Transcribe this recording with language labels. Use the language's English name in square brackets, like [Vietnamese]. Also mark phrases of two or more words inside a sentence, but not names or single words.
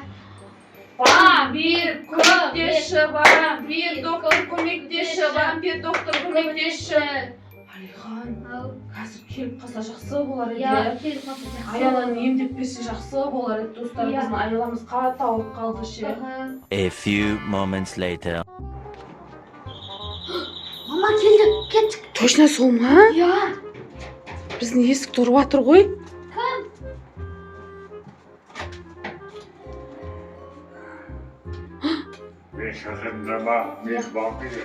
[Kazakh] Вампир көмектесші, вампир доктор көмектесші, вампир доктор көмектесші. Алихан, қазір келіп қалса жақсы болар еді. Иә, келіп қалса жақсы. Аяланы емдеп берсе жақсы болар еді, достар. Біздің аяламыз қатты ауырып қалды ше. [English] A few moments later. [Kazakh] Мама келді, кеттік. Точно сол ма? Иә. Біздің есік тұрып жатыр ғой. Кім? Мен шақырдым ба, мен вампир.